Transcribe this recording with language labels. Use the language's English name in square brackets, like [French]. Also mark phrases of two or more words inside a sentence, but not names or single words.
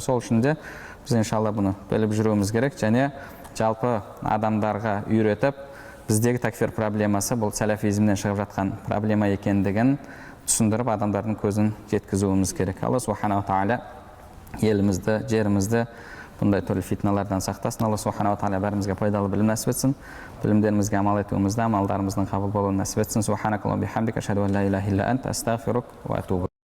[Kazakh] Сол үшін де біз иншалла бұны біліп жүруіміз керек, және жалпы адамдарға үйретіп, біздегі такфир проблемасы бұл сәләфизмнен шығып жатқан проблема екендігін түсіндіріп адамдардың көзін жеткізуіміз керек. Алла [Arabic] سبحانه تعالى [Kazakh] елімізді, жерімізді бұндай түрлі фитналардан сақтасын. Алла [Arabic] سبحانه تعالى [Kazakh] бәрімізге пайдалы білім нәсіп етсін. Білімдерімізге амал етуімізді, амалдарымыздың қабыл болуын нәсіп етсін. [Arabic] سبحانك اللهم بحمدك أشهد أن لا إله إلا أنت أستغفرك وأتوب